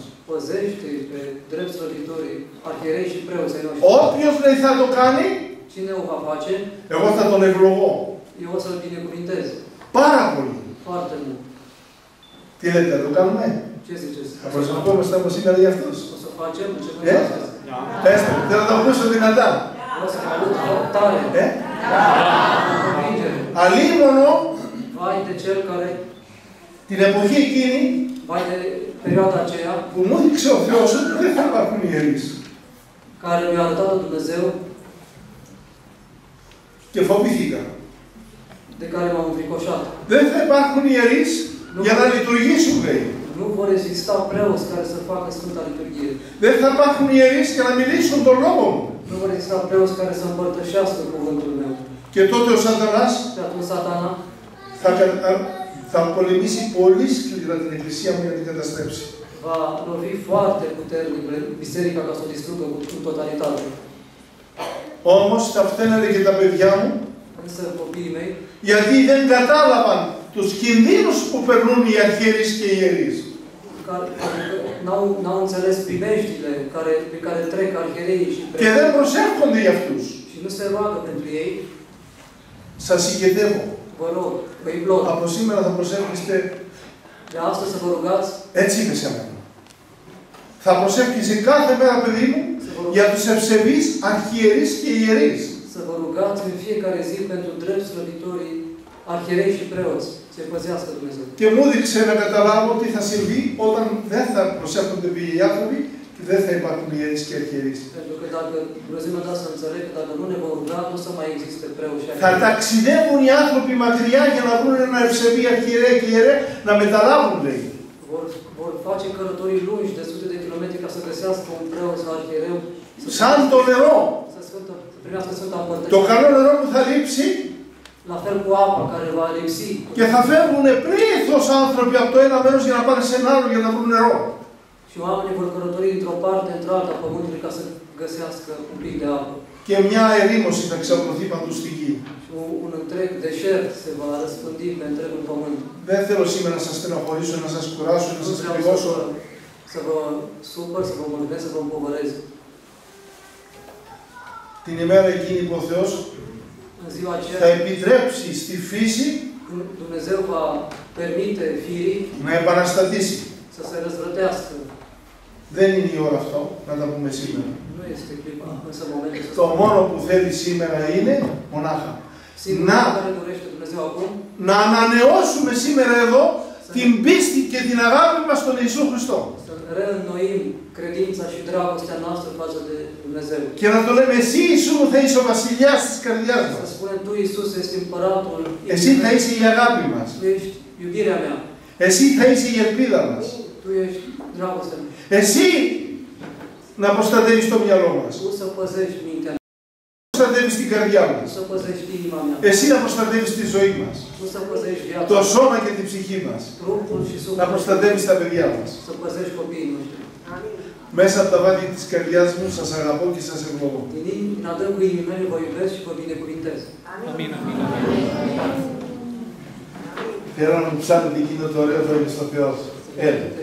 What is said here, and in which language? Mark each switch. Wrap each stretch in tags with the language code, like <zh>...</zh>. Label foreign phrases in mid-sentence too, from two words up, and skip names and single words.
<ro>Păzește pe drept slăvitorii, arhierei și preoți ai noștri.</ro> <el>Όποιος λέει θα το κάνει,</el> <ro>Cine o va face,</ro> <el>εγώ θα τον ευλογώ.</el> <ro>eu o să-l binecuvintez.</ro> <el>Πάρα πολύ.</el> <ro>Foarte mult.</ro> <el>Τι λέτε, θα το κάνουμε?</el> <ro>Ce ziceți?</ro> <el>Θα προσευχόμαστε από σήμερα για αυτούς.</el> <ro>O să facem începând Ε? de astăzi.</ro> <el>Πέστε μου, θέλω να το ακούσω δυνατά.</el> <ro>Vreau să mă aud tare. Convingere.</ro> <el>Αλίμονο</el> <ro>Vai de cel care,</ro> <el>την εποχή εκείνη</el> <ro>vai de perioada aceea,</ro> <el>που μου έδειξε ο Θεός ότι δεν θα υπάρχουν ιερείς.</el> <ro>care mi-a arătat Dumnezeu,</ro> <el>Και φοβήθηκα.</el> <ro>de care m-am înfricoșat.</ro> <el>Δεν θα υπάρχουν ιερείς για να λειτουργήσουν, λέει.</el> <ro>Nu vor exista preoți care să facă Sfânta Liturghie.</ro> <el>Δεν θα υπάρχουν ιερείς για να μιλήσουν τον λόγο μου.</el> <ro>Nu vor exista preoți care să împărtășească cuvântul meu.</ro> <el>Και τότε ο Σατανάς</el> <ro>Și atunci Satana</ro> <el>θα πολεμήσει πολύ σκληρά την Εκκλησία μου για να την καταστρέψει.</el> <ro>va lovi foarte puternic biserica ca să o distrugă în totalitate.</ro> <el>Όμως τα φταίνανε και τα παιδιά μου,</el> <ro>Însă copiii mei,</ro> <el>γιατί δεν κατάλαβαν τους κινδύνους που περνούν οι αρχιερείς και οι ιερείς.</el> <ro>n-au înțeles primejdile pe care trec arhiereii și</ro> <el>Και δεν προσεύχονται για αυτούς.</el> <ro>și nu se roagă pentru ei,</ro> <el>Σας συγκεντεύω.</el> <ro>vă rog, vă implor,</ro> <el>Από σήμερα θα προσεύχεστε</el> <ro>de astăzi să vă rugați,</ro> <el>έτσι είπε σε μένα. Θα προσεύχεσαι κάθε μέρα, παιδί μου,</el> <ro>să vă</ro> <el>για τους ευσεβείς αρχιερείς και ιερείς.</el> <ro>Să vă rugați în fiecare zi pentru drept slăbitorii, arhierei și preoți. Să-i păzească Dumnezeu.</ro> <el>Και μου έδειξε να καταλάβω τι θα συμβεί όταν δεν θα προσέχονται οι άνθρωποι και δεν θα υπάρχουν ιερείς και αρχιερείς.</el> <ro>Pentru că dacă Dumnezeu mi-a dat să înțeleg că dacă nu ne vom ruga, nu o să mai existe preoți și</ro> <el>Θα</el> <ro>arhierei.</ro> <el>ταξιδεύουν οι άνθρωποι μακριά για να βρουν ένα ευσεβή αρχιερέα και ιερέα να μεταλάβουν, λέει.</el> <ro>Vor face călătorii lungi de sute de kilometri ca să găsească un preot sau arhiereu.</ro> <el>Σαν το νερό.</el> <ro>Să primească Sfânta</ro> <el>Το</el> <ro>Împărtășanie.</ro> <el>καλό νερό που θα λείψει</el> <ro>La fel cu apa care va lipsi.</ro> <el>και θα φεύγουν πλήθος άνθρωποι από το ένα μέρος για να πάνε σε ένα άλλο για να βρουν νερό.</el> <ro>Și oamenii vor călători dintr-o parte într-alta a pământului ca să găsească un pic de apă.</ro> <el>Και μια ερήμωση θα ξαπλωθεί παντού στη γη.</el> <ro>Și un întreg deșert se va răspândi pe întregul pământ.</ro> <el>Δεν θέλω σήμερα να σας στενοχωρήσω, να σας κουράσω, να</el> <ro>Nu</ro> <el>σας</el> <ro>vreau</ro> <el>πληγώσω.</el> <ro>să vă supăr, să vă mulțumesc, să vă împovărez.</ro> <el>Την imέρα εκείνη που ο Θεός</el> <ro>În ziua</ro> <el>θα</el> <ro>aceea,</ro> <el>επιτρέψει στη φύση</el> <ro>Dumnezeu va permite firii</ro> <el>να επαναστατήσει.</el> <ro>să se răzvrătească.</ro> <el>Δεν είναι η ώρα αυτό, να τα πούμε σήμερα.</el> <ro>Nu este clipa, însă momentul să</ro> <el>Το μόνο που θέλει σήμερα είναι μονάχα</el> <ro>Singurul care dorește Dumnezeu acum,</ro> <el>να ανανεώσουμε σήμερα εδώ την πίστη και την αγάπη μας στον Ιησού Χριστό.</el> <ro>să reînnoim credința și dragostea noastră față de Dumnezeu.</ro> <el>Και να το λέμε, εσύ Ιησού μου θα είσαι ο βασιλιάς της καρδιάς</el> <ro>Să</ro> <el>μας.</el> <ro>spunem, Tu, Iisus, ești împăratul,</ro> <el>Εσύ θα είσαι η αγάπη μας.</el> <ro>Tu ești iubirea mea,</ro> <el>Εσύ θα είσαι η ελπίδα μας.</el> <ro>Tu ești dragostea mea.</ro> <el>Εσύ να προστατεύεις το μυαλό μας.</el> <ro>Tu să păzești mintea mea,</ro> <el>Να προστατεύεις την καρδιά</el> <ro>Tu</ro> <el>μας.</el> <ro>să păzești inima mea,</ro> <el>Εσύ να προστατεύεις τη ζωή μας.</el> <ro>Tu să păzești viața,</ro> <el>Το σώμα και την ψυχή μας.</el> <ro>trupul și</ro> <el>Να</el> <ro>sufletul,</ro> <el>προστατεύεις τα παιδιά μας.</el> <ro>să păzești copiii noștri.</ro> <el>Μέσα από τα βάθη της καρδιάς μου σας αγαπώ και σας ευλογώ.</el> <ro>Din adâncul inimii mele vă iubesc și vă binecuvintez. Amin, amin, amin.</ro> <el>Θέλω να μου ψάνετε εκείνο το ωραίο λόγιο στο Θεό. Έλα.</el>